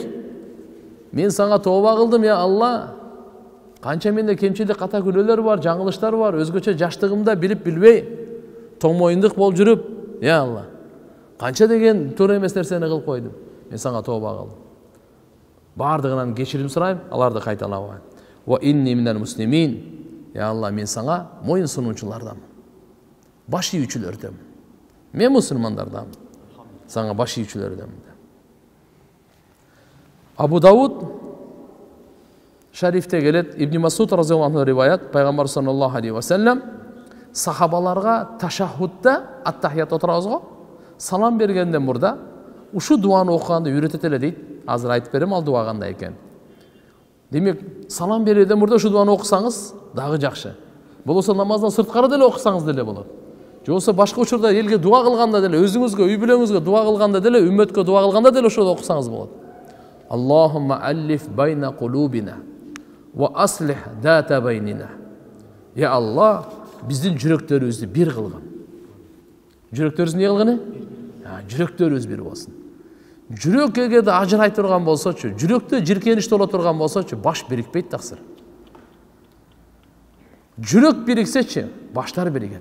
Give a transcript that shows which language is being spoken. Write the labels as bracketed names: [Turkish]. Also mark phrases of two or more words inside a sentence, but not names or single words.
[Kyrgyz] Мен сага тооба кылдым, я Алла. Канча менде кемчилик, ката күнөөлөр бар, жаңылыштар бар, өзгөчө жаштыгымда билип билбей, тоңмоюндук болуп жүрүп, я Алла. Канча деген туура эмес нерсени кылып койдум. Мен сага тооба кылдым. Бардыгынан кечирим сурайм, аларды кайталабайм. [Arabic] وإني من المسلمين. [Kyrgyz] Я Алла, мен сага моюн сунуучулардамын. Баш ийүүчүлөрдөн. Мен мусулмандардан. Сага баш ийүүчүлөрдөн. Абу Дауд шарифте келет, Ибн Масуд [Arabic] رضي الله عنه [Kyrgyz] риваят, пайгамбар [Arabic] صلى الله عليه وسلم [Kyrgyz] сахабаларга ташаххудда ат-тахият отурабызго салам бергенден мурда ушу дуаны окуганды үйрөтөт эле дейт. Азыр айтып берем ал дуа кандай экен. Демек, салам берүүдөн мурда ушу дуаны окусаңыз дагы жакшы. Болсо намаздан сырткары деле окусаңыз деле болот. Же болсо башка учурда элге дуа кылганда деле, өзүңүзгө, үй бүлөңүзгө дуа кылганда деле, үммөткө дуа кылганда деле ошону окусаңыз болот. [Arabic] اللهم ألف بين قلوبنا وأصلح ذات بيننا. [Kyrgyz] Я Алла, биздин жүрөктөрүбүздү бир кылгын. Жүрөктөрүбүз эмне кылганы? Жүрөктөрүбүз бир болсун. Жүрөк эгерде ажырай турган болсочу, жүрөктө жиркениш боло турган болсочу, баш бирикпейт таксыр. Жүрөк бириксечи, баштар биригет.